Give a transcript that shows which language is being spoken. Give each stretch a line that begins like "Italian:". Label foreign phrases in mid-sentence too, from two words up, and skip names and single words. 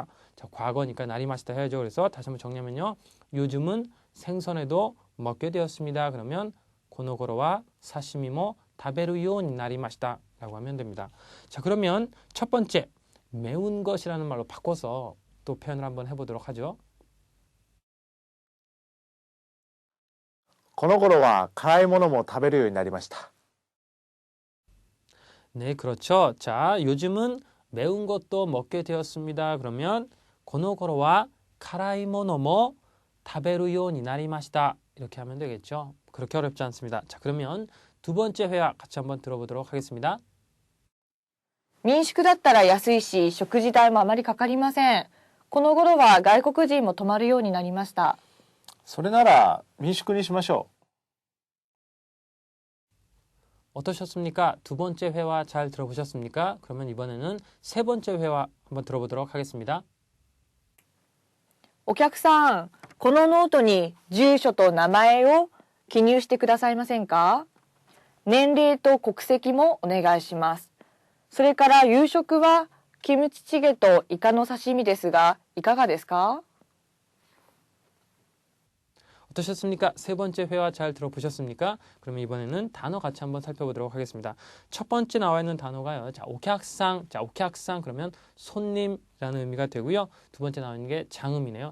Korean: 자, 과거니까 나리마시다 해야죠. 그래서 다시 한번 정리하면요. 요즘은 생선회도 먹게 되었습니다. 그러면
Japanese: この頃は刺身も食べるようになりました
Korean: 라고 하면 됩니다. 자, 그러면 첫 번째 매운 것이라는 말로 바꿔서 또 표현을 한번 해보도록 하죠.
Japanese: この頃は辛いものも食べるようになりました。
Korean: 네, 그렇죠. 자, 요즘은 매운 것도 먹게 되었습니다.
Japanese: 그러면 この頃は辛いものも食べるようになりました.
Korean: 이렇게 하면 되겠죠. 그렇게 어렵지 않습니다. 자, 그러면 두 번째 회화 같이 한번 들어보도록 하겠습니다.
Japanese: 民宿だったら安いし、食事代もあまりかかりません。この頃は外国人も泊まるようになりました。それなら民宿にしましょ
Korean: 어떠셨습니까? 두 번째 회화 잘 들어보셨습니까? 그러면 이번에는 세 번째 회화 한번 들어보도록 하겠습니다.
Japanese: お客さん、このノートに住所と名前を記入してくださいませんか？年齢と国籍もお願いします。それから夕食はキムチチゲとイカの刺身ですが、いかがですか？
Korean: 어떠셨습니까? 세 번째 회화 잘 들어보셨습니까? 그러면 이번에는 단어 같이 한번 살펴보도록 하겠습니다. 첫 번째 나와 있는 단어가요. 자, 오客상. 자, 오客상 그러면 손님이라는 의미가 되고요. 두 번째 나와 있는 게 장음이네요.